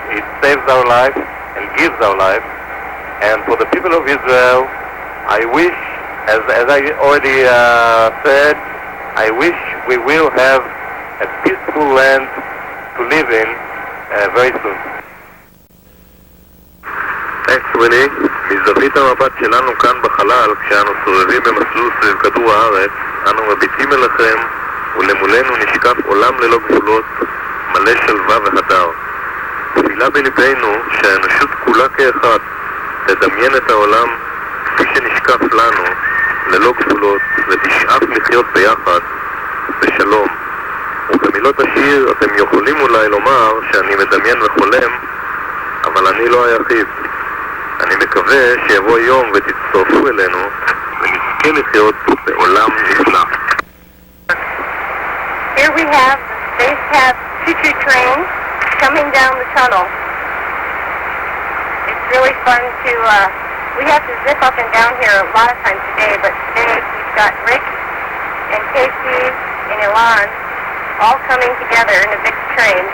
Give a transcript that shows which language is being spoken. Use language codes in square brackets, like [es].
[en] It saves our life and gives our life. And for the people of Israel, I wish, as I already said, I wish we will have a peaceful land to live in very soon. Thanks, Willie. [he] מזווית המבט שלנו כאן בחלל, כשאנו סובבים במסלול סביב כדור הארץ, אנו מביטים אליכם, ולמולנו נשקף עולם ללא גבולות, מלא שלווה והדר. תפילה בלבנו שהאנושות כולה כאחד תדמיין את העולם כפי שנשקף לנו, ללא גבולות, ותשאף לחיות ביחד בשלום ובמילות השיר אתם יכולים אולי לומר שאני מדמיין וחולם, אבל אני לא היחיד. אני מקווה שיבוא יום ותצטרפו אלינו ונזכה לחיות בעולם נפלא. [en] Here we have the Space choo-choo train coming down the tunnel. It's really fun to, we have to zip up and down here a lot of times today, but today we've got Rick and Casey and Ilan all coming together in a big train.